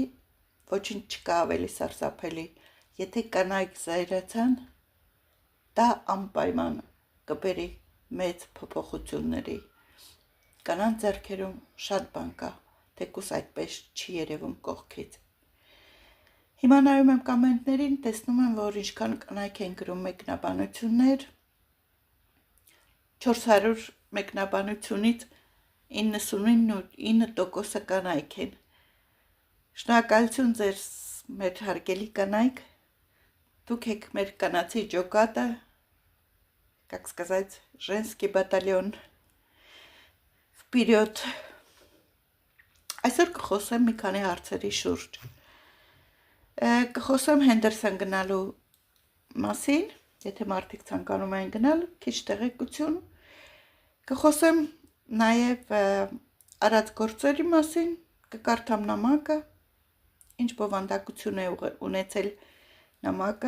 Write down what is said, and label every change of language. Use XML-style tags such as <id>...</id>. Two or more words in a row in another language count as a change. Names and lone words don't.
<hy>ոչինչ չկա ավելի սարսափելի։ Եթե կանայք զայրացան, դա անպայման կբերի մեծ փոփոխությունների։ Կանանց ձեռքերում շատ բան կա, թեկուզ այդպես չի երևում կողքից։ Հիմա նայում եմ կոմենտներին, տեսնում եմ, որ ինչքան կանայք են գրում մեկնաբանություններ, 400 մեկնաբանությունից 99% կանայք են։ Շնորհակալություն ձեզ մեր հարգելի կանայք, դուք եք մեր կանացի ջոկատը,</hy> <ru>как сказать, женский батальон вперед։ Այսօր</ru> <hy>կխոսեմ մի քանի հարցերի շուրջ։ Կխոսեմ Հենդերսոն գնալու մասին, եթե մարդիկ ցանկանում են գնալ, քիչ տեղեկություն։ Կխոսեմ նաև արած գործերի մասին, կկարդամ նամակը, ինչ բովանդակություն է ունեցել նամակը,</hy>